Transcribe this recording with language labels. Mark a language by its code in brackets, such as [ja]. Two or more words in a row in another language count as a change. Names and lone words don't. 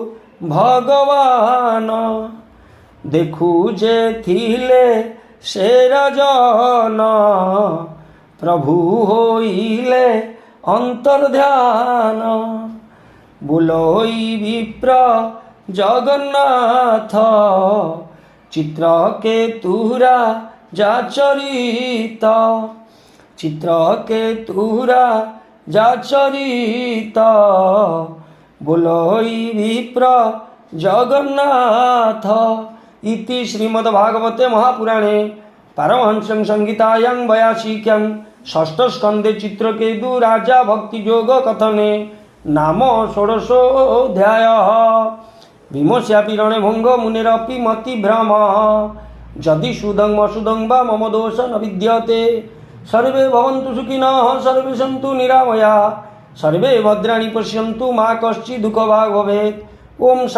[or] ଭଗବାନ ଦେଖୁ ଯେ ଥିଲେ ସେ ରାଜନ ପ୍ରଭୁ ହୋଇଲେ ଅନ୍ତର୍ଧ୍ୟାନ ବୁଲୋଇ ବିପ୍ର ଜଗନ୍ନାଥ ଚିତ୍ରକେତୁରା ଯାଚରିତ ଚିତ୍ରକେତୁରା ଯାଚରିତ ବୁଲୋଇ ବିପ୍ର ଜଗନ୍ନାଥ। [sa] इति श्रीमद्भागवते महापुराणे पारमहंस्यां संहितायां 82 षष्ठस्कन्धे चित्रकेतु राजा भक्तियोग कथने नाम षोडशोऽध्यायः। विमस्यापि रणे भंग मुनेरपि मतिभ्रम यदि सुदं वसुदं वा मम दोष न विद्यते सर्वे भवन्तु सुखिनः सर्वे सन्तु निरामयाः सर्वे भद्राणि पश्यन्तु मा कश्चित् दुःखभाग् भवेत्।